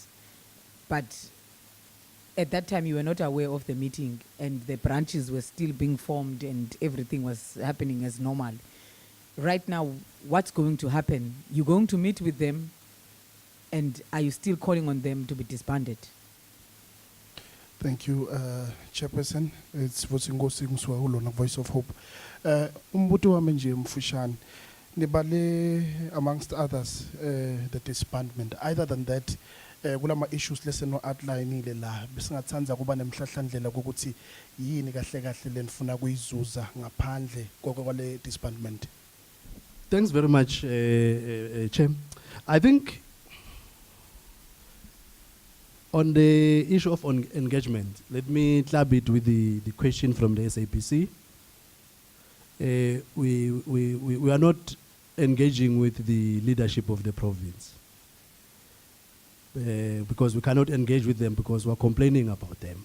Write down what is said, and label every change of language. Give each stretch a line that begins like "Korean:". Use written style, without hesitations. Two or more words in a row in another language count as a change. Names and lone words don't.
English: But at that time, you were not aware of the meeting, and the branches were still being formed and everything was happening as normal. Right now, what's going to happen? You're going to meet with them, and are you still calling on them to be disbanded? Thank you, Chairperson. It's Vosingosi Mswaulo na Voice of Hope.
Zulu: Umbuto wami nje mfushane.
English: Nibale amongst others the disbandment. Other than that,
Zulu: kulama issues leseno outline ile la besingathanza kuba nemhlahlandlela ukuthi yini kahle kahle lenifuna kuyizuza ngaphandle kwale disbandment.
English: Thanks very much, Chair. I think on the issue of engagement, let me club it with the question from the SAPC. We are not engaging with the leadership of the province because we cannot engage with them because we are complaining about them.